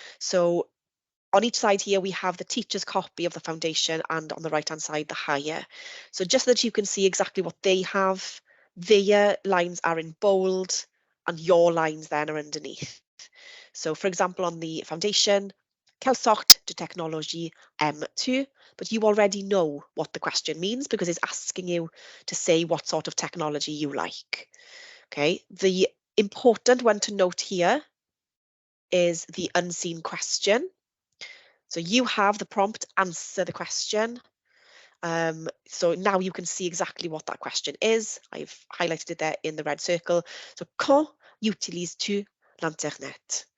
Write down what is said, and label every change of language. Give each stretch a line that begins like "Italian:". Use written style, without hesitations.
English: So on each side here, we have the teacher's copy of the foundation and on the right-hand side, the higher. So just so that you can see exactly what they have, their lines are in bold and your lines then are underneath. So for example, on the foundation,
French: quelle sorte de technologie aimes-tu?
English: But you already know what the question means because it's asking you to say what sort of technology you like. Okay, the important one to note here is the unseen question. So you have the prompt, answer the question. So now you can see exactly what that question is. I've highlighted it there in the red circle.
French: So quand utilises-tu l'internet?